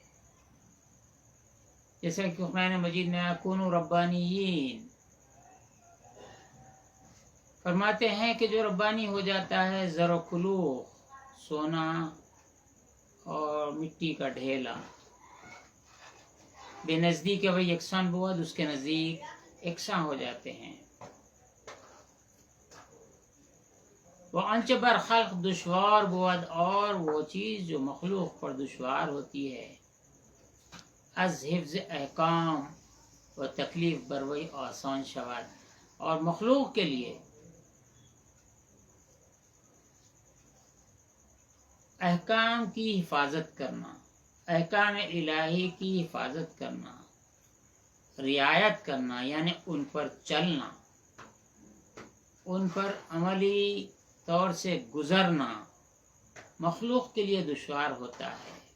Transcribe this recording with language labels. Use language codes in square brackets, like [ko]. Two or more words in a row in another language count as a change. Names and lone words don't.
[ur] جیسا کہ قرآن مجید میں [ar] کونوا ربانیین [ur] فرماتے ہیں کہ جو ربانی ہو جاتا ہے [fa] زر و کلوخ، [ur] سونا اور مٹی کا ڈھیلا، [fa] بے نزدیک وہی یکساں بود، [ur] اس کے نزدیک یکساں ہو جاتے ہیں. [fa] وہ انچ بر خلق دشوار بود، [ur] اور وہ چیز جو مخلوق پر دشوار ہوتی ہے [fa] از حفظ احکام و تکلیف بروئی آسان شود، [ur] اور مخلوق کے لیے احکام کی حفاظت کرنا، احکام الہی کی حفاظت کرنا، رعایت کرنا، یعنی ان پر چلنا، ان پر عملی طور سے گزرنا مخلوق کے لیے دشوار ہوتا ہے،